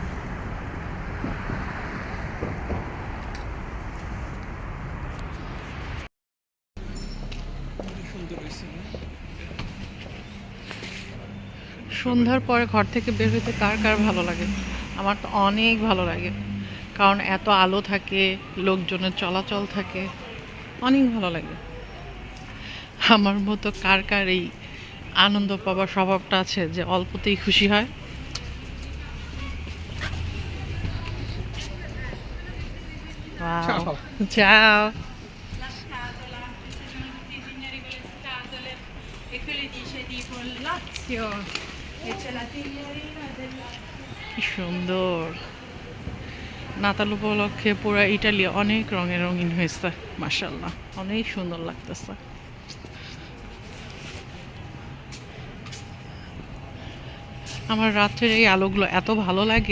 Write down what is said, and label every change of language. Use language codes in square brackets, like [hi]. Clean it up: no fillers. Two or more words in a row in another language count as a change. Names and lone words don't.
[bn] সন্ধ্যার পরে ঘর থেকে বের হইতে কার কার ভালো লাগে? আমার তো অনেক ভালো লাগে, কারণ এত আলো থাকে, লোকজনের চলাচল থাকে, অনেক ভালো লাগে। আমার মতো কার কার এই আনন্দ পাবার স্বভাবটা আছে যে অল্পতেই খুশি হয়? [it] Wow. Ciao. La scatola, ci sono tutti i signori con le scatole e quelli dice tipo il Lazio e c'è la signorina del Lazio. [bn] কি সুন্দর! নাতাল উপলক্ষে পুরো ইটালি অনেক রঙে রঙিন হয়েছে, মাশাআল্লাহ, অনেক সুন্দর লাগতেছে। আমার রাত্রের এই আলোগুলো এত ভালো লাগে।